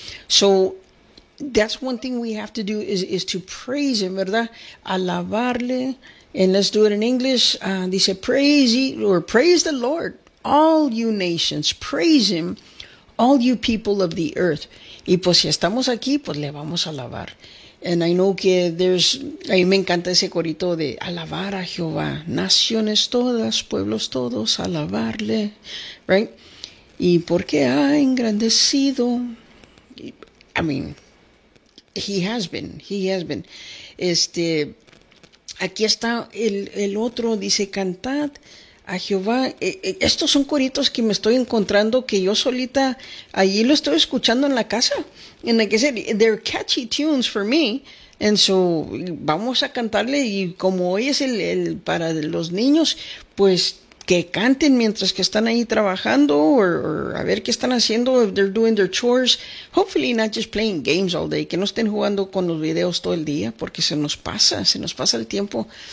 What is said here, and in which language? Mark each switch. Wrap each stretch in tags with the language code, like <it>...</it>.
<en>So, that's one thing we have to do is to praise him,</en> <es>¿verdad? Alabarle.</es> <en>And let's do it in English. Dice, praise the Lord, all you nations. Praise him, all you people of the earth.</en> <es>Y pues si estamos aquí, pues le vamos a alabar.</es> <en>And I know</en> <es>que</es> <en>there's,</en> <es>a mí me encanta ese corito de alabar a Jehová. Naciones todas, pueblos todos, alabarle.</es> <en>Right?</en> <es>Y porque ha engrandecido.</es> <en>I mean, he has been.</en> <es>Este, aquí está el otro, dice, cantad a Jehová. Estos son coritos que me estoy encontrando que yo solita, allí lo estoy escuchando en la casa.</es> <en>And like I said, they're catchy tunes for me. And so,</en> <es>vamos a cantarle y como hoy es el para los niños, pues que canten mientras que están ahí trabajando</es> <en>or</en> <es>a ver qué están haciendo,</es> <en>if they're doing their chores. Hopefully not just playing games all day,</en> <es>que no estén jugando con los videos todo el día, porque se nos pasa el tiempo.</es>